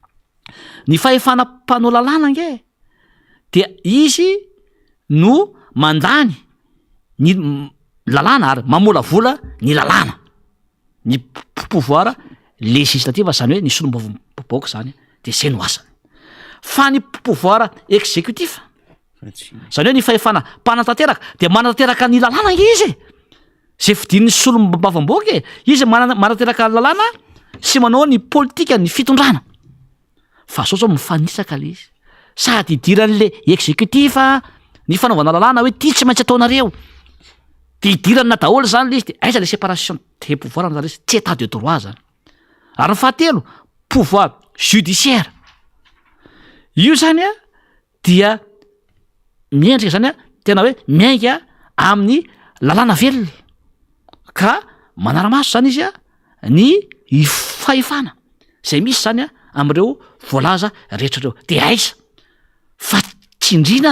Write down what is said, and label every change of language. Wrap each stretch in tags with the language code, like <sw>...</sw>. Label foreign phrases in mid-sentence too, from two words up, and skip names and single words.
<mg>ny fahefana mpanao lalàna nge de izy no mandany ny lalàna ary mamola vola ny lalàna ny</mg> <fr>pouvoir législatif</fr> <mg>zany hoe ny solombavam-baoaka zany de zay no asany fa ny</mg> <fr>pouvoir exécutif</fr> <mg>zany hoe ny fahefana mpanatanteraka de manatanteraka ny lalàna nge izy zay fidin'ny solombavam-baoaka izy manatanteraka ny lalàna sy manao ny politika ny fitondrana fa sao mifanisaka le izy sady idiran'le exécutif ny fanaovana lalàna hoe ty tsy maintsy ataonareo de idirana daholo zany le izy de aiza le</mg> <fr>séparation des pouvoirs</fr> <mg>na tsy</mg> <fr>état de droit</fr> <mg>zany ary ny fahatelo</mg> <fr>pouvoir judiciaire</fr> <mg>io zany a dia miendrika zany a tena hoe miainga amin'ny lalàna velona ka manara-maso zany izy a ny fahefana zay misy zany a am'ireo voalaza rehetrareo de aiza fa tsindrina</mg>